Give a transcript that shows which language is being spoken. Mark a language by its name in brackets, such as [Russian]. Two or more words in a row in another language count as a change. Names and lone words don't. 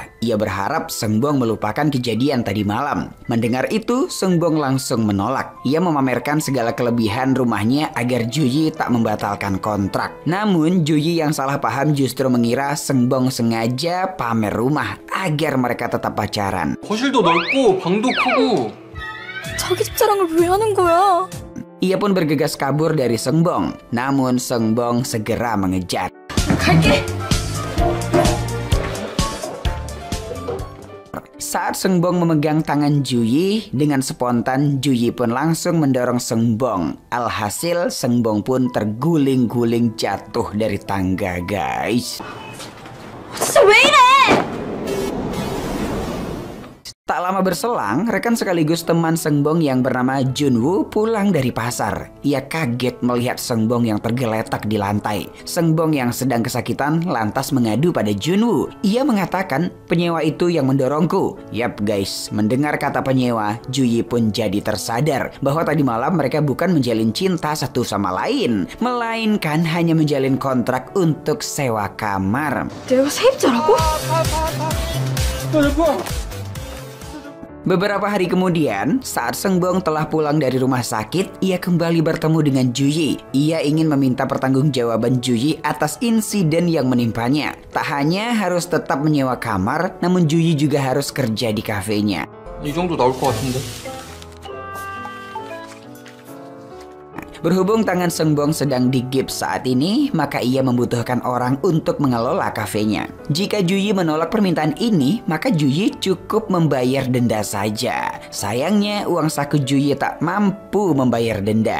[Indonesian] Ia berharap Sung Bong melupakan kejadian tadi malam. Mendengar itu, Sung Bong langsung menolak. Ia memamerkan segala kelebihan rumahnya agar Ju Yi tak membatalkan kontrak. Namun, Ju Yi yang salah paham justru mengira Sung Bong sengaja pamer rumah agar mereka tetap pacaran. [Korean] 거실도 넓고 방도 크고. 자기 집 자랑을 왜 하는 거야? [Indonesian] Ia pun bergegas kabur dari Sung Bong. Namun, Sung Bong segera mengejar. [Korean] 갈게. [Indonesian] Saat Seungbong memegang tangan Juyi, dengan spontan Juyi pun langsung mendorong Seungbong. Alhasil Seungbong pun terguling-guling jatuh dari tangga, guys. [Korean] 진짜 왜 이래? [Indonesian] Tak lama berselang, rekan sekaligus teman Seungbong yang bernama Junwoo pulang dari pasar. Ia kaget melihat Seungbong yang tergeletak di lantai. Seungbong yang sedang kesakitan lantas mengadu pada Junwoo. Ia mengatakan, penyewa itu yang mendorongku. Yap guys, mendengar kata penyewa, Juyi pun jadi tersadar bahwa tadi malam mereka bukan menjalin cinta satu sama lain, melainkan hanya menjalin kontrak untuk sewa kamar. [Korean] 내가 세입자라고? [Indonesian] Beberapa hari kemudian, saat Seungbong telah pulang dari rumah sakit, ia kembali bertemu dengan Juyi. Ia ingin meminta pertanggungjawaban Juyi atas insiden yang menimpanya. Tak hanya harus tetap menyewa kamar, namun Juyi juga harus kerja di kafenya. [Korean] 이 정도 나올 것 같은데. [Indonesian] Berhubung tangan Seungbong sedang digips saat ini, maka ia membutuhkan orang untuk mengelola kafenya. Jika Juyi menolak permintaan ini, maka Juyi cukup membayar denda saja. Sayangnya uang saku Juyi tak mampu membayar denda.